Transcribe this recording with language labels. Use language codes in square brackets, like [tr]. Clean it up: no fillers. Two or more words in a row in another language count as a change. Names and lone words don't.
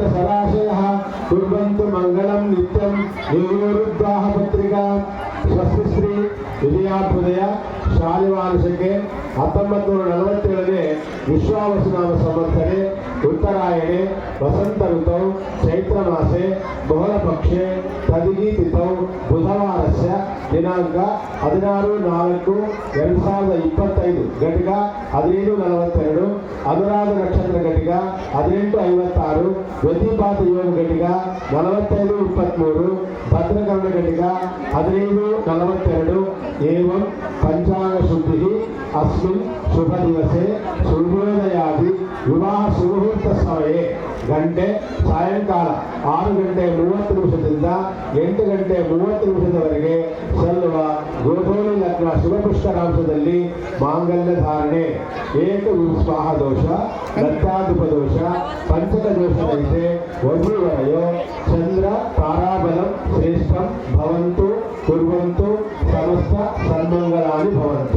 [sa] सराशयः कुर्वन्तु मङ्गलं नित्यं योरुद्वाह पत्रिका स्वस्ति श्री विजयाभ्युदय ಶಾಲಿವಾರ್ಷಕ್ಕೆ 1947ನೇ विश्वावसुनाम संवत्सरे उत्तरायणे वसन्त ऋतौ चैत्र मासे बहुळ पक्षे तदिगि तिथौ बुधवारस्य दिनाङ्क 16/4/2025 घटिक 15:42 अनुराध नक्षत्र घटिक 18:56 व्यतिपात योग घटिक 45:23 भद्रकर्ण घटिक 15:42 एवं पंचांग शुद्धि अस्मिन् शुभ दिवसे सूर्योदयादि विवाह सुमुहूर्त समये [kn] ಗಂಟೆ ಸಾಯಂಕಾಲ [sa] 6:30 8 [kn] ಗಂಟೆ 30 ಸಲ್ಲುವ ಗೋಧೂಳಿ ಲಗ್ನ ಶುಭಪುಷ್ಕರಾಂಶದಲ್ಲಿ ಮಾಂಗಲ್ಯ ಧಾರಣೆ [sa] एक विस्वाह दोष लग्नाधिप दोष पञ्चक दोषदन्ते वधुवरयो चन्द्र ताराबलं श्रेष्ठं भवन्तु कुर्वन्तु समस्त सन्मङ्गलानि भवन्तु.